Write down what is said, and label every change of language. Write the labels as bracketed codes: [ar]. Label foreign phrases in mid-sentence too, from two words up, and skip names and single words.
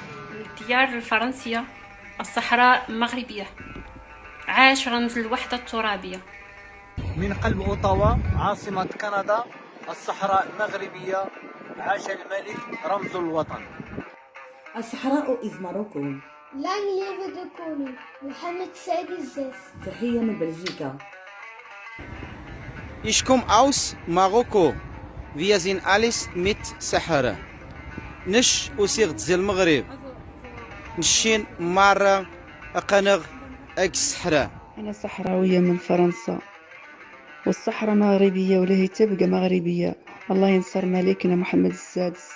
[ar] من الديار الفرنسية، الصحراء مغربية، عاش رمز الوحدة الترابية. من قلب أوتاوا عاصمة كندا، الصحراء مغربية، عاش الملك رمز الوطن. [en] Sahara is Morocco. [nl] Lang leve de koning, Mohammed VI. [ar] تحية من بلجيكا. [de] Ich komme aus Marokko. Wir sind alles mit Sahara. [rif] نش وسيغت زي المغرب. نشين مرة أقنغ أكس صحراء. [ar] أنا صحراوية من فرنسا، والصحراء مغربية وله تبقى مغربية. الله ينصر ملكنا محمد السادس.